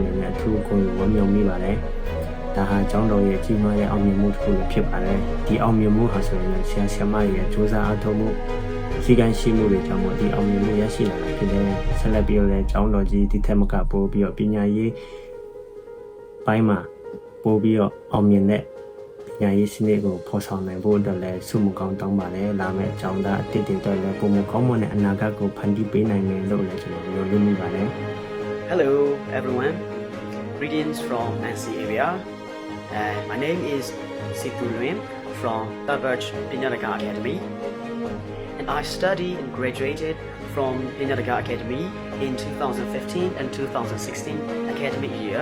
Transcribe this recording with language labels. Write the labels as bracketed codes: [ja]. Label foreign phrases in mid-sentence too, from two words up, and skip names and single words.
[my] အနေနဲ့အထူးခွန်ယူဝမြောင်းမိပါတယ်ဒါဟာကျောင်းတော်ရဲ့ကြီးမားတဲ့အောင်မြင်မှုတစ်ခုလည်းဖြစ်ပါတယ်ဒီအောင်မြင်မှုဟာဆိုရင်ဆရာဆရာမရဲ့စူးစမ်းအားထုတ်မှုစီကံရှိမှုတွေကြောင့်ဒီအောင်မြင်မှုရရှိလာတာဖြစ်တယ်ဆက်လက်ပြီးတော့လည်းကျောင်းတော်ကြီးဒီထက်မကပို့ပြီးတော့ပညာရေးပိုင်းမှာပို့ပြီးတော့အောင်မြင်တဲ့ပညာရေးစနစ်ကိုဖော်ဆောင်နိုင်ဖို့အတွက်လည်းဆုမကောင်းတောင်းပါတယ်လာမယ့်ကျောင်းသားအသစ်တွေအတွက်လည်းပုံမကောင်းမွန်တဲ့အနာဂတ်ကိုဖန်တီးပေးနိုင်မယ်လို့လည်းကျွန်တော်ယုံကြည်ပါတယ် [en] Hello everyone greetings from Nancy area my name is Siku Luim from Tabaj Pinyadaga Academy and I studied and graduated from Pinyadaga Academy in 2015 and 2016 academic year.